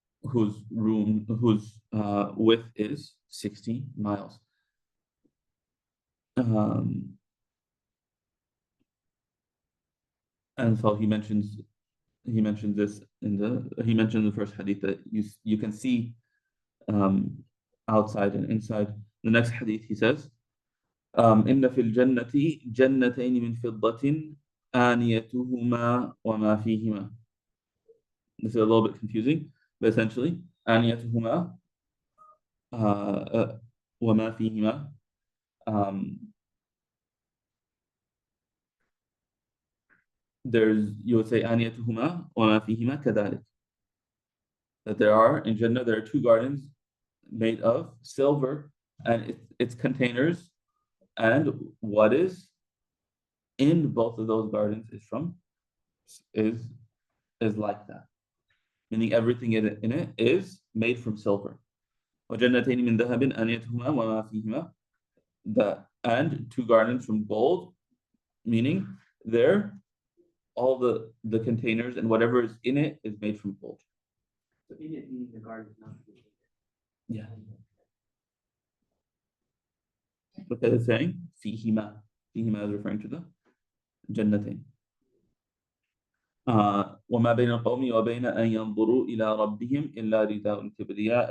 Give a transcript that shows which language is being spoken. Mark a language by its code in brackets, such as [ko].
[en] Whose width is 60 miles. And so he mentions this in the first hadith that you can see outside and inside. The next hadith he says, [ar] إن في الجنة جنتين من فضة آنيتهما وما فيهما. [en] This is a little bit confusing, but essentially [ar] آنيتهما وما فيهما. [en] You would say [ar] آنيتهما وما فيهما كذلك. [en] That there are in Jannah, there are two gardens made of silver and its containers, and what is in both of those gardens is like that, meaning everything in it is made from silver. [ar] وجنتين من ذهب آنيتهما وما فيهما. [en] And two gardens from gold, meaning all the containers and whatever is in it is made from gold. So in it meaning the garden, not the Yeah. Look at it saying فيهما. فيهما is referring to the جنتين. [ar] وما بين القوم وبين أن ينظروا إلى ربهم إلا رداء الكبرياء.